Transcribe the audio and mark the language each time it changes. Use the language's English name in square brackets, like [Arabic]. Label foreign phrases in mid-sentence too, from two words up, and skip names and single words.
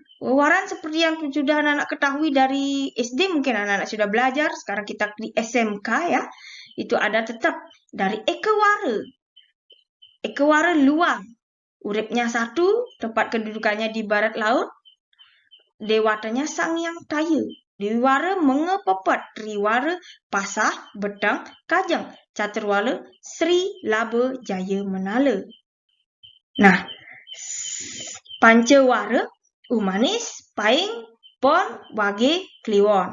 [Indonesian] Wewaran seperti yang sudah anak-anak ketahui dari SD, mungkin anak-anak sudah belajar. Sekarang kita di SMK ya. Itu ada tetap dari ekewara. Ekewara luang. Uripnya satu, tempat kedudukannya di barat laut. Dewatanya sang yang taya. Dwiwara mengepepat, triwara pasah, betang, kajang, caturwala, Sri, Laba, Jaya, Menala. Nah, pancawara, umanis, paing, pon wage kliwon.